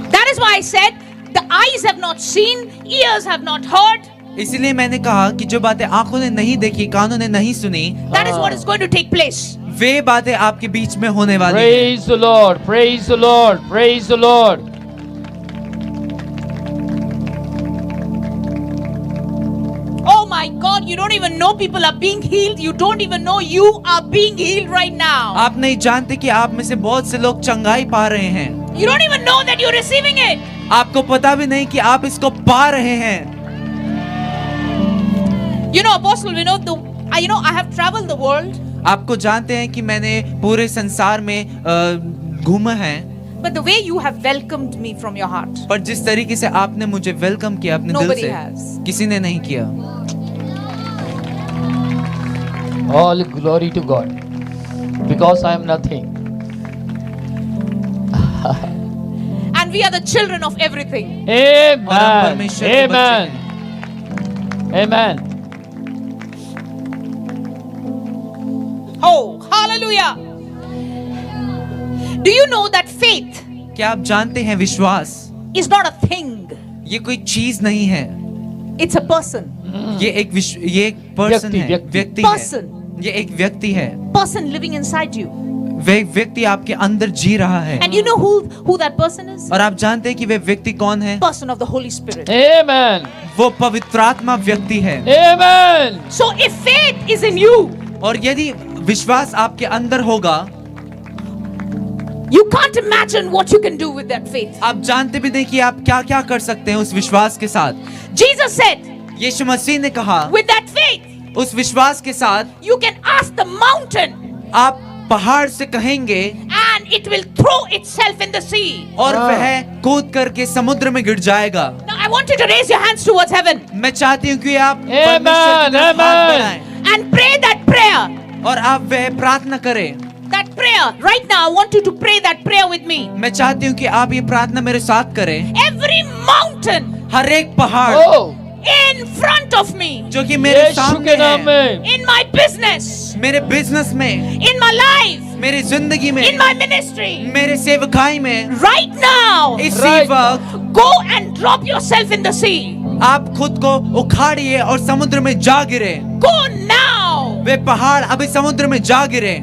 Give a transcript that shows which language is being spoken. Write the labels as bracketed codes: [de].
[en] That is why I said, the eyes have not seen, ears have not heard. [hi] इसलिए मैंने कहा कि जो बातें आंखों ने नहीं देखी, कानों ने नहीं सुनी, [en] That is what is going to take place. [hi] वे बातें आपके बीच में होने वाली हैं। [en] Praise the Lord, praise the Lord, praise the Lord. Oh my God, you don't even know people are being healed. You don't even know you are being healed right now. [hi] आप नहीं जानते कि आप में से बहुत से लोग चंगाई पा रहे हैं। [en] You don't even know that you're receiving it. [hi] आपको पता भी नहीं कि आप इसको पा रहे हैं। [en] You know, Apostle Vinod, I have traveled the world, [hi] आपको जानते हैं कि मैंने पूरे संसार में घूमा है, [en] but the way you have welcomed me from your heart, [hi] पर जिस तरीके से आपने मुझे वेलकम किया अपने दिल [en] Nobody [hi] से, [en] has. [hi] किसी ने नहीं किया। [en] All glory to God, because I am nothing. and we are the children of everything. Amen. [hi] और हम परमेश्वर के [en] Amen. Amen. Oh, hallelujah. Do you know that faith [hi] क्या आप जानते हैं विश्वास [en] is not a thing? [hi] ये कोई चीज नहीं है, [en] It's a person. [hi] ये एक पर्सन है, व्यक्ति [en] Person. [hi] है, ये एक व्यक्ति है। [en] Person living inside you. [hi] वे व्यक्ति आपके अंदर जी रहा है। [en] And you know who that person is? [hi] और आप जानते हैं कि वे व्यक्ति कौन है? [en] Person of the Holy Spirit. Amen. [hi] वो पवित्रात्मा व्यक्ति है। [en] Amen. So if faith is in you, [hi] और यदि विश्वास आपके अंदर होगा, [en] you can't imagine what you can do with that faith. [hi] आप जानते भी नहीं कि आप क्या क्या कर सकते हैं उस विश्वास के साथ। [en] Jesus said, [hi] यीशु मसीह ने कहा, [en] with that faith, [hi] उस विश्वास के साथ [en] you can ask the mountain [hi] आप पहाड़ से कहेंगे [en] and it will throw itself in the sea. [hi] और वह कूद करके समुद्र में गिर जाएगा। [en] Now I want you to raise your hands towards heaven [hi] मैं चाहती हूँ कि आप [en] Amen, [hi] परमेश्वर की तरफ हाथ [en] amen. [hi] बढ़ाएं [en] and pray that prayer. [hi] और आप वह प्रार्थना करें। [en] That prayer. Right now I want you to pray that prayer with me. [hi] मैं चाहती हूँ कि आप ये प्रार्थना मेरे साथ करें। [en] Every mountain [hi] हर एक पहाड़ Oh. [en] in front of me, [hi] जो कि मेरे यीशु सामने के नाम है, में. [en] in my business, [hi] मेरे बिजनेस में, [en] in my life, [hi] मेरी जिंदगी में, [en] in my ministry, [hi] मेरे सेवकाई में, [en] right now, [hi] इसी [en] Right. [hi] वक्त [en] go and drop yourself in the sea. [hi] आप खुद को उखाड़िए और समुद्र में जा गिरे। [en] Go now. [hi] वे पहाड़ अभी समुद्र में जा गिरे।